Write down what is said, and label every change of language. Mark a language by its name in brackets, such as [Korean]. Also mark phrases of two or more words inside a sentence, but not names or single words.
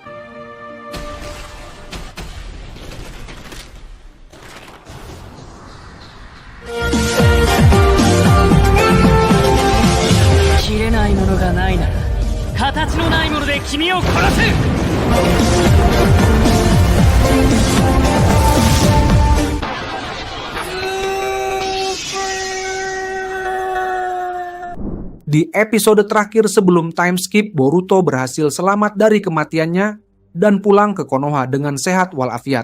[Japanese] 切れないものがないなら、形のないもので君を殺す。 [Indonesian] Di episode terakhir sebelum [English] time skip, [Indonesian] Boruto berhasil selamat dari kematiannya dan pulang ke Konoha dengan sehat walafiat.